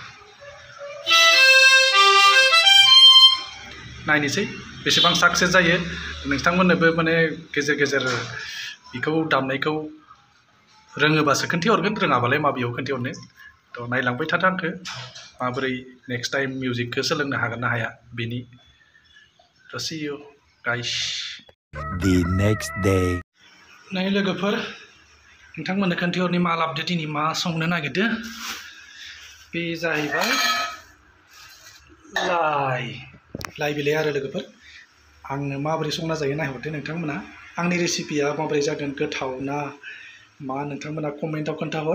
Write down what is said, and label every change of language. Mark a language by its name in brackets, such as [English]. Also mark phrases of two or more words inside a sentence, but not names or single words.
[Bodo] नायनोसै बेसेबां साक्सेस जायो। नोंथांमोननोबो माने गेजेर गेजेर बेखौ दामनायखौ रोङोबासो खोन्थाहरगोन, रोङाबालाय माबेयाव खोन्थाहरनो। थ' नायलांबाय थादो आंखौ, माबोरै [English] next time [Bodo] मिउजिकखौ सोलोंनो हागोन ना हाया बेनि। [English] थ' see you guys. The next day. [Bodo] नै लोगोफोर, नोंथांमोननो खोन्थाहरनि मा लाबोदो दिनै, मा संनो नागिरदो। बे जाहैबाय लाइ बिलाइ आरो लोगोफोर। आंनो माबोरै संना जायो नायहरदो नोंथांमोना। आंनि रेसिपिया माबोरै जागोन, गोथाव ना मा, नोंथांमोना कमेन्टआव खोन्थाहर।